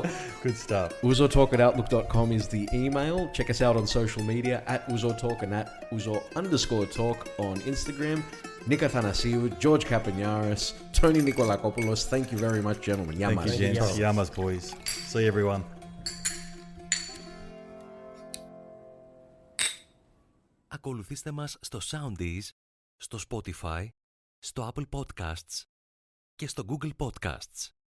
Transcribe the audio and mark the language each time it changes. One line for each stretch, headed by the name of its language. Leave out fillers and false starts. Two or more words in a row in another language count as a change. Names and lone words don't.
English: Good stuff. uzotalk@outlook.com is the email. Check us out on social media at uzotalk and at uzo_talk on Instagram. Nick Athanasiou, George Kapiniaris, Tony Nikolakopoulos. Thank you very much, gentlemen. Thank you, Yamas. gents. Yamas, boys. See you, everyone.
Greek: Ακολουθήστε μας στο Soundees, στο Spotify, στο Apple Podcasts και στο Google Podcasts.